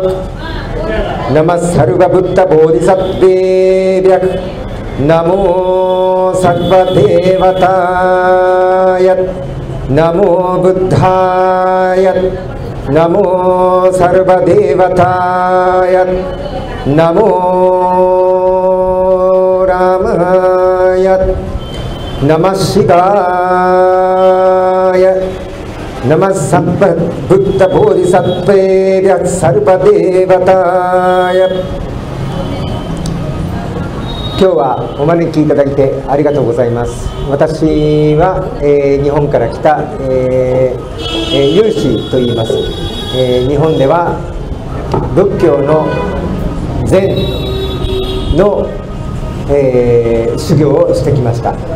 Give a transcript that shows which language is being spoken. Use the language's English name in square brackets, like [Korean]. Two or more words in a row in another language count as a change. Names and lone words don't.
[Sanskrit] నమః సర్వబుద్ధబోధిసత్వేభ్య నమో సర్వదేవతాయ నమో బుద్ధాయ నమో సర్వదేవతాయ नमो रामाय नमः शिवाय नमः सर्वबुद्धबोधिसत्त्वेभ्य सर्वदेवताय [Japanese] 今日はお招きいただいてありがとうございます。私は、日本から来た、有志と言います。日本では仏教の禅の、修行をしてきました。